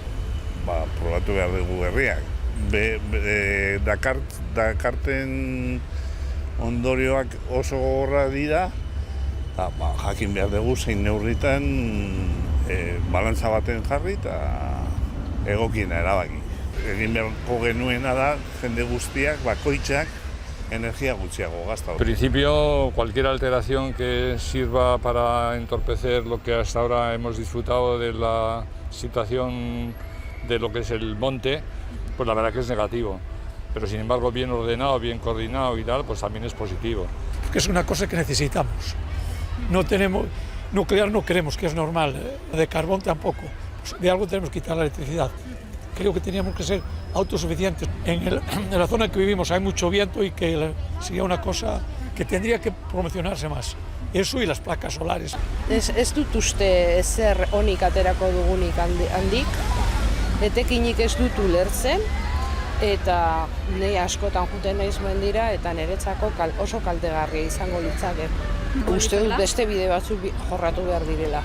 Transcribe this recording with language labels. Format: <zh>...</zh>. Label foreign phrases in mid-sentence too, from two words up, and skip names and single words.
<eu>Probatu behar dugu herriak. Dakarten ondorioak oso gogorra dira, jakin behar dugu zein neurritan balantza baten jarri eta egokiena erabaki. Egin beharko genuena da jende guztiak, bakoitzak, energia gutxiago gasta.</eu> <es>En principio, cualquier alteración que sirva para entorpecer lo que hasta ahora hemos disfrutado de la situación de lo que es el monte, pues la verdad que es negativo. Pero sin embargo, bien ordenado, bien coordinado y tal, pues también es positivo. Que es una cosa que necesitamos. No tenemos, nuclear no queremos, que es normal, de carbón tampoco. Pues de algo tenemos que quitar la electricidad. Creo que teníamos que ser autosuficientes. En la zona que vivimos hay mucho viento y que sería una cosa que tendría que promocionarse más. Eso y las placas solares.</es> <eu>Ez dut uste ezer onik aterako dugunik handik, etekinik ez dut ulertzen, eta nahi askotan juten naiz mendira eta niretzako oso kaltegarria izango litzake. Uste dut beste bide batzuk jorratu behar direla.</eu>